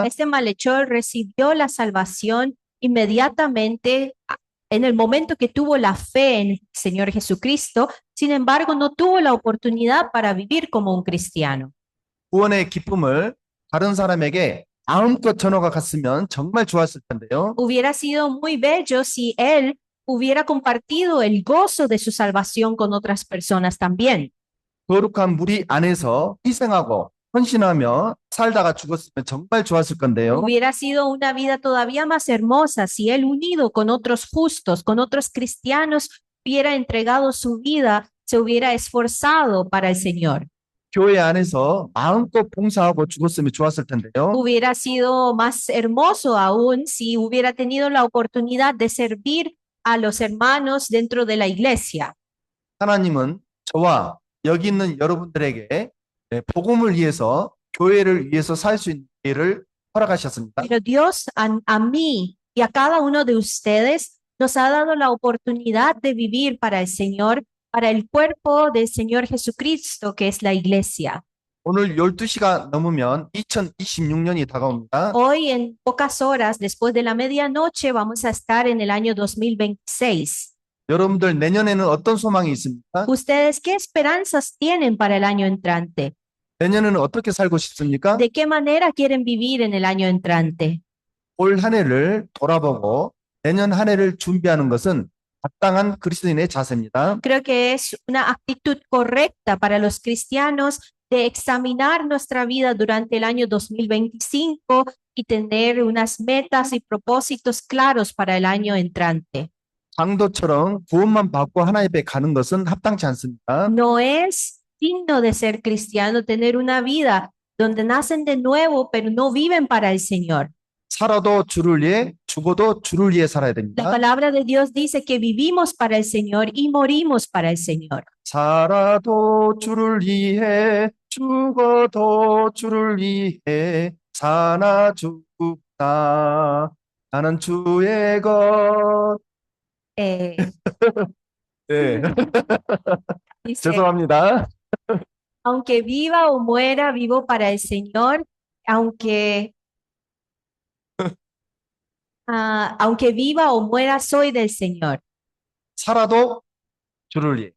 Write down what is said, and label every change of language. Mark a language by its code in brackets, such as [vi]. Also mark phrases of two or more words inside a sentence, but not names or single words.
[es] Este malhechor recibió la salvación inmediatamente en el momento que tuvo la fe en el Señor Jesucristo. Sin embargo, no tuvo la oportunidad para vivir como un cristiano. [ko] 구원의 기쁨을 다른 사람에게 마음껏 전화가 갔으면 정말 좋았을 텐데요. [es] Hubiera sido muy bello si él hubiera compartido el gozo de su salvación con otras personas también. [ko] 거룩한 무리 안에서 희생하고 헌신하며 살다가 죽었으면 정말 좋았을 건데요. [es] Hubiera sido una vida todavía más hermosa si él, unido con otros justos, con otros cristianos, hubiera entregado su vida, se hubiera esforzado para el Señor. [ko] 교회 안에서 마음껏 봉사하고 죽었으면 좋았을 텐데요. [es] Hubiera sido más hermoso aún si hubiera tenido la oportunidad de servir a los hermanos dentro de la iglesia. [ko] 하나님은 저와 여기 있는 여러분들에게 복음을 위해서 교회를 위해서 살 수 있는 기회를 허락하셨습니다. [es] Pero Dios a mí y a cada uno de ustedes nos ha dado la oportunidad de vivir para el Señor, para el cuerpo del Señor Jesucristo, que es la iglesia. [ko] 오늘 12시가 넘으면 2026년이 다가옵니다. [es] Hoy, en pocas horas, después de la medianoche, vamos a estar en el año 2026. [ko] 여러분들 내년에는 어떤 소망이 있습니까? [es] ¿Ustedes qué esperanzas tienen para el año entrante? [ko] 내년에는 어떻게 살고 싶습니까? [es] ¿De qué manera quieren vivir en el año entrante? [ko] 올 한 해를 돌아보고 내년 한 해를 준비하는 것은 마땅한 그리스도인의 자세입니다. [es] Creo que es una actitud correcta para los cristianos de examinar nuestra vida durante el año 2025 y tener unas metas y propósitos claros para el año entrante. [ko] 강도처럼 구원만 받고 하나님 앞에 가는 것은 합당치 않습니다. [es] No es digno de ser cristiano tener una vida donde nacen de nuevo, pero no viven para el Señor. [ko] 살아도 주를 위해, 죽어도 주를 위해 살아야 [es] La [ko] 됩니다. [es] palabra de Dios dice que vivimos para el Señor y morimos para el Señor. [ko] 살아도 주를 위해, 죽어도 주를 위해 사나 죽나 나는 주의 것. Eh, 네, [es] dice, [ko] 죄송합니다. [es] aunque viva o muera, vivo para el Señor, aunque, aunque viva o muera, soy del Señor. [ko] 살아도 주를 위해,